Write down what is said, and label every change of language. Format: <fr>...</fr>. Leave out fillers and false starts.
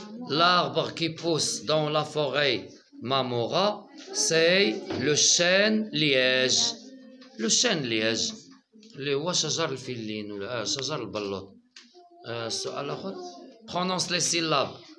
<fr>L'arbre qui pousse dans la forêt Mamora, c'est le chêne liège.</fr> <ar>Le chêne liège اللي هو شجر الفلين ولا شجر البلوط.</ar> <fr>السؤال الآخر prononce les syllabes.</fr>